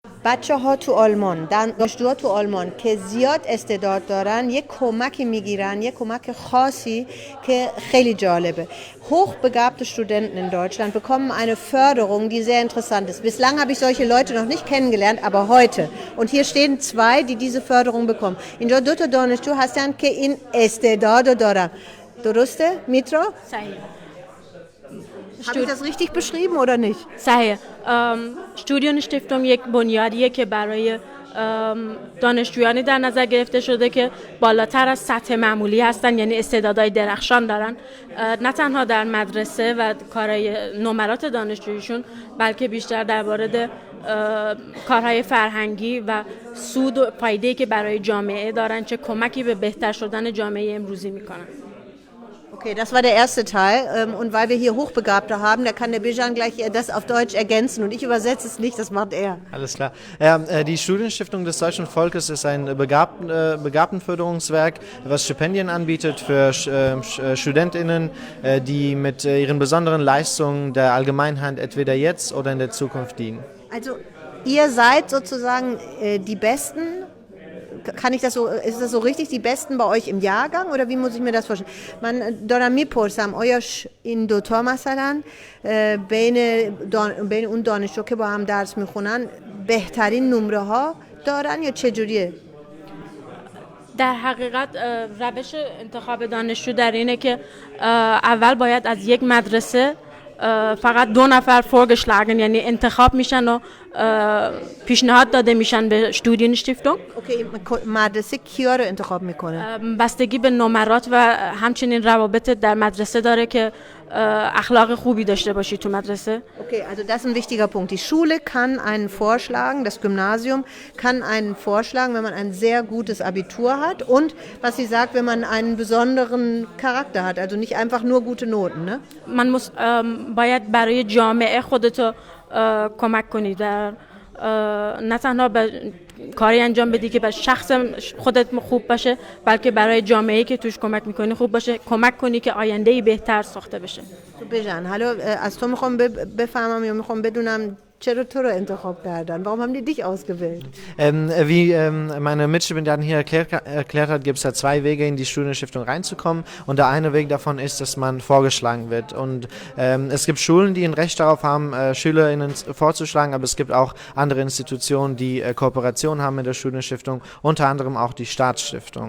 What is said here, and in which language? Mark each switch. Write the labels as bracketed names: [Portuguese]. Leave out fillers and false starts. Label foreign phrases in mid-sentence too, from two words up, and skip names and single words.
[Persian] بچه ها تو آلمان، دانشجوها تو آلمان که زیاد استعداد دارن یک کمکی میگیرن، یک کمک خاصی که خیلی جالبه. [German] Hochbegabte Studenten in Deutschland bekommen eine Förderung, die sehr interessant ist. Bislang habe ich solche Leute noch nicht kennengelernt, aber heute. Und hier stehen 2, die diese Förderung bekommen. [Persian] اینجا 2 تا دانشجو هستن که این استعداد دارن. درسته میترا؟ صحیح. [German] Habe ich das richtig beschrieben oder nicht? [Persian] صحیح. Studien Stiftung یک بنیادیه که برای دانشجویانی در نظر گرفته شده که بالاتر از سطح معمولی هستن، یعنی استعدادهای درخشان دارن، نه تنها در مدرسه و کارهای نمرات دانشجویشون، بلکه بیشتر در مورد کارهای فرهنگی و سود و فایده‌ای که برای جامعه دارن، چه کمکی به بهتر شدن جامعه امروزی میکنن. [German] Okay, das war der erste Teil. Und weil wir hier Hochbegabte haben, da kann der Bijan gleich das auf Deutsch ergänzen und ich übersetze es nicht, das macht er. Alles klar. Die Studienstiftung des deutschen Volkes ist ein Begabtenförderungswerk, was Stipendien anbietet für StudentInnen, die mit ihren besonderen Leistungen der Allgemeinheit entweder jetzt oder in der Zukunft dienen. Also ihr seid sozusagen die Besten. Kann ich das so, ist das so richtig, die Besten bei euch im Jahrgang oder wie muss ich mir das vorstellen? [Persian] من دارم میپرسم آیا این دوتا مثلا بین اون دانشجو که با هم درس میخونن بهترین نمره ها دارن یا چجوریه؟ در حقیقت روش انتخاب دانشجو در اینه که اول باید از یک مدرسه فقط 2 نفر vorgeschlagen یعنی انتخاب میشن و پیشنهاد داده میشن به Studienstiftung. اوکی، مدرسه کیا رو انتخاب میکنه؟ بستگی به نمرات و همچنین روابط در مدرسه داره که اخلاق خوبی داشته باشی تو مدرسه. [German] Okay, also das ist ein wichtiger Punkt. Die Schule kann einen vorschlagen, das Gymnasium kann einen vorschlagen, wenn man ein sehr gutes Abitur hat und, was sie sagt, wenn man einen besonderen Charakter hat, also nicht einfach nur gute Noten, ne? [Persian] Man باید برای جامعه خودتو کمک کنی، در نه تنها به کاری انجام بدی که به شخص خودت خوب باشه، بلکه برای جامعه‌ای که توش کمک میکنی خوب باشه، کمک کنی که آینده‌ای بهتر ساخته بشه. تو بجان، حالا از تو میخوام بفهمم یا میخوام بدونم چرا تو رو انتخاب کردن؟ [German] Warum haben die dich ausgewählt? Wie meine Mitstipendiatin hier erklärt hat, gibt es da 2 Wege, in die Studienstiftung reinzukommen. Und der eine Weg davon ist, dass man vorgeschlagen wird. Und es gibt Schulen, die ein Recht darauf haben, SchülerInnen vorzuschlagen, aber es gibt auch andere Institutionen, die Kooperation haben mit der Studienstiftung, unter anderem auch die Staatsstiftung.